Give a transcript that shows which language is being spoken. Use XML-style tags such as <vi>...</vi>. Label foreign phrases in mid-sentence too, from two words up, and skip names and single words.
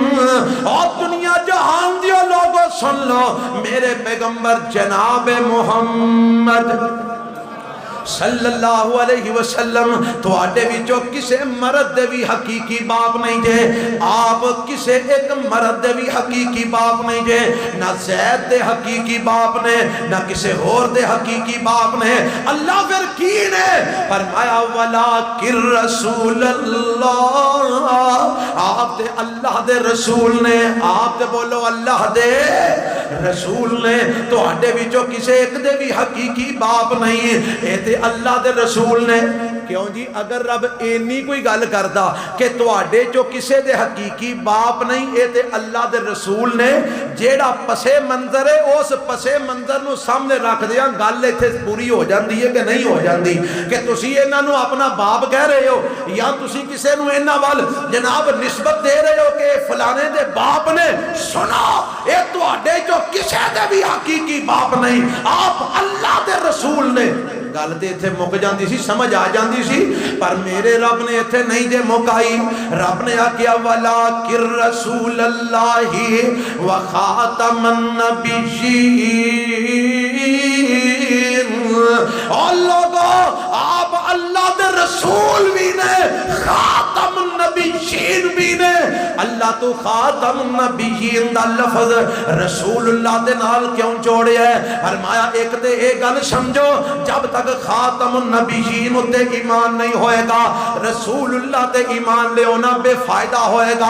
<pa>اور دنیا جہان دیو لوگو سن لو، میرے پیغمبر جناب محمد صلی اللہ علیہ وسلم تو آٹے بھی جو کسے مرد دے بھی حقیقی باپ نہیں جے، آپ کسے ایک مرد دے بھی حقیقی باپ نہیں جے، نہ زید دے حقیقی باپ نے نہ کسے اور دے حقیقی باپ نے۔ اللہ پھر کی نے فرمایا</pa> <ar>وَلَٰكِن رَّسُولَ اللَّهِ</ar> <pa>آپ تے اللہ دے رسول نے، آپ تے بولو اللہ دے رسول نے تواڈے وچوں کسے ایک دے بھی حقیقی باپ نہیں، اے تے اللہ دے رسول نے۔ کیوں جی؟ اگر رب اینی کوئی گل کردا کہ تواڈے چوں کسے دے حقیقی باپ نہیں، اے تے اللہ دے رسول نے، جیڑا پسے منظر ہے اس پسے منظر نو سامنے رکھ دیاں گل ایتھے پوری ہو جاندی ہے کہ نہیں ہو جاندی؟ کہ تسی انہاں نو اپنا باپ کہہ رہے ہو یا تسی کسے نو انہاں وال جناب نسبت دے رہے ہو کہ فلانے دے باپ نے؟ سنا، اے تواڈے چوں کسے دے بھی حقیقی باپ نہیں، آپ اللہ دے رسول نے۔ گل تے ایتھے مک جاندی سی، سمجھ آ جاندی سی، پر میرے رب نے ایتھے نہیں جے مکائی۔ رب نے آکھیا</pa> <ar>وَلَٰكِن رَّسُولَ اللَّهِ وَخَاتَمَ النَّبِيِّينَ۔</ar> <pa>اور لوگو آپ اللہ دے رسول بھی نے، خاتم النبیین بھی نے۔ اللہ تو خاتم النبیین دا لفظ رسول اللہ دے نال کیوں جوڑیا ہے؟ فرمایا ایک تے اے گل سمجھو، جب تک خاتم النبیین تے ایمان نہیں ہوئے گا، رسول اللہ تے ایمان لے ہونا بے فائدہ ہوئے گا۔</pa>